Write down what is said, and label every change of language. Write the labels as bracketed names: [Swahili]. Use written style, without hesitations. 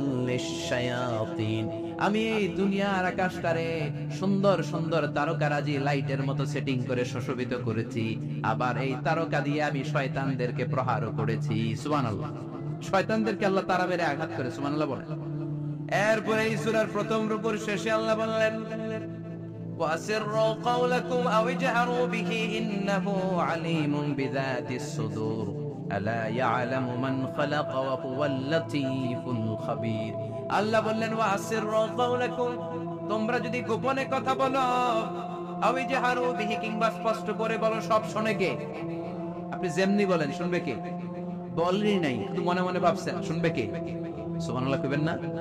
[Bangla] লিশ-শায়াতিন, আমি এই দুনিয়ার আকাশটারে সুন্দর সুন্দর তারকারাজি লাইটের মতো সেটিং করে সুশোভিত করেছি, আবার এই তারকা দিয়ে আমি শয়তানদেরকে প্রহারও করেছি। সুবহানাল্লাহ। শয়তানদেরকে আল্লাহ তারা মেরে আঘাত করে। সুবহানাল্লাহ বলেন। এরপরে এই সূরার প্রথম রুকুর শেষে আল্লাহ বললেন, [Arabic] وَأَسِرُّوا قَوْلَكُمْ أَوِ اجْهَرُوا بِهِ إِنَّهُ عَلِيمٌ بِذَاتِ الصُّدُورِ أَلَا يَعْلَمُ مَنْ خَلَقَ وَهُوَ اللَّطِيفُ الْخَبِيرُ। [Bangla] আল্লাহ বললেন, [Arabic] وَأَسِرُّوا قَوْلَكُمْ, [Bangla] তোমরা যদি গোপনে কথা বলো, [Arabic] أَوِ اجْهَرُوا بِهِ, [Bangla] কিংবা স্পষ্ট করে বলো, সব শোনে কে? আপনি যেমনি বলেন শুনবে কে? বলেনই নাই, কিন্তু মনে মনে ভাবছেন শুনবে কে? সুবহানাল্লাহ কইবেন না?